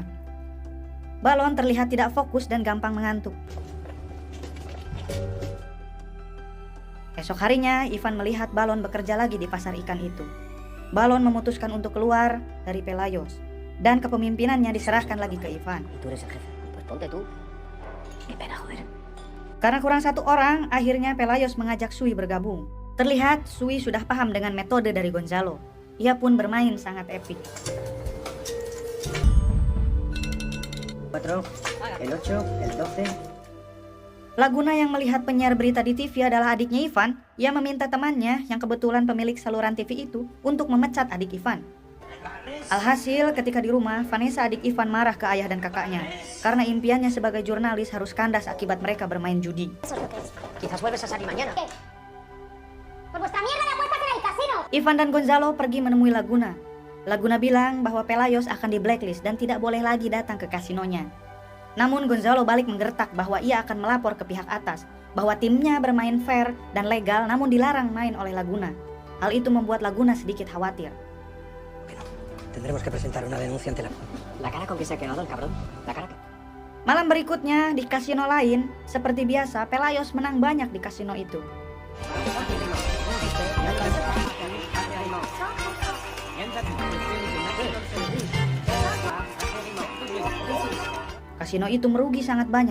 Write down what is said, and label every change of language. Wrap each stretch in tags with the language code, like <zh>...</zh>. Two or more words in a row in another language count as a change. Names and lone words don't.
<id>Balon terlihat tidak fokus dan gampang mengantuk. Esok harinya, Ivan melihat Balon bekerja lagi di pasar ikan itu. Balon memutuskan untuk keluar dari Pelayos, dan kepemimpinannya diserahkan lagi ke Ivan.</id> <es>Y tú eres el jefe. Pues ponte tú. Qué pena, joder.</es> <id>Karena kurang satu orang, akhirnya Pelayos mengajak Sui bergabung. Terlihat Sui sudah paham dengan metode dari Gonzalo. Ia pun bermain sangat epik.</id> <es>4, el 8, el 12.</es> <id>Laguna yang melihat penyiar berita di TV adalah adiknya Ivan. Ia meminta temannya yang kebetulan pemilik saluran TV itu untuk memecat adik Ivan. Alhasil ketika di rumah, Vanessa adik Ivan marah ke ayah dan kakaknya karena impiannya sebagai jurnalis harus kandas akibat mereka bermain judi.</id> <es>Eso es lo que es. Quizás vuelves a salir mañana. ¿Qué? Por vuestra mierda de apuestas en el casino.</es> <id>Ivan dan Gonzalo pergi menemui Laguna. Laguna bilang bahwa Pelayos akan di blacklist dan tidak boleh lagi datang ke kasinonya. Namun Gonzalo balik menggertak bahwa ia akan melapor ke pihak atas, bahwa timnya bermain fair dan legal namun dilarang main oleh Laguna. Hal itu membuat Laguna sedikit khawatir.</id> <es>Tendremos que presentar una denuncia ante la... La cara con que se ha quedado el cabrón. La cara que...</es> <id>Malam berikutnya di kasino lain, seperti biasa Pelayos menang banyak di kasino itu. Kasino itu merugi sangat banyak.</id>